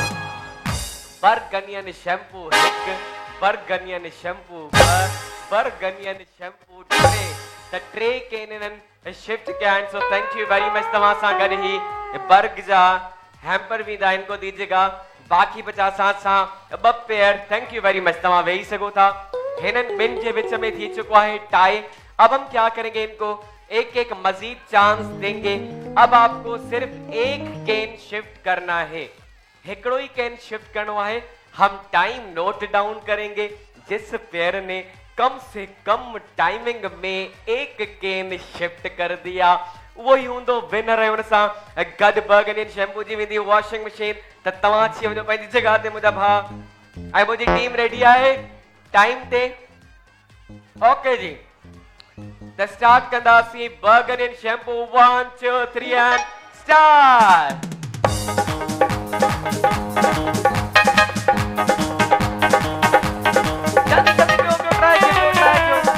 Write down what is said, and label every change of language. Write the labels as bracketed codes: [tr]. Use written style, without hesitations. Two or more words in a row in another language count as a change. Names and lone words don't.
[sd] बर्गनियन शैम्पू 1, बर्गनियन शैम्पू 2, बर्गनियन शैम्पू 3। [en] The tray can shift [sd] कया आहिनि। सो [en] thank you very much. [sd] तव्हां सां गॾु ही बर्ग जा हैम्पर भी [ur] ان کو دیجیے گا. [sd] बाकी 50 सां 2 पेयर। [en] thank you very much. [sd] तव्हां वेही सको था। हिनन बिन जे विच में थी चुको है टाई। [ur] اب ہم کیا کریں گے، ان کو ایک ایک مزید چانس دیں گے. اب آپ کو صرف ایک [en] can shift [ur] کرنا ہے. [sd] हिकड़ो ही [en] can shift [ur] کرنا ہے. ہم [en] time note down [ur] کریں گے. جس پیئر نے کم سے کم ٹائمنگ میں ایک [en] can shift [ur] کر دیا وہ ہی ہوندو ونر ہے. [sd] उन सां गॾु बर्गनियन शैम्पू जी वेंदी [en] washing machine. [sd] त तव्हां अची वञो पंहिंजी जगह ते मुंहिंजा भाउ ऐं मुंहिंजी टीम रेडी आहे टाइम ते। ओके जी, त स्टार्ट कंदासीं। बर्गनियन शैम्पू 1, 2, 3 [en] and start. [ur] جلدی جلدی کیوں ٹرائی کرو، ٹرائی کرو.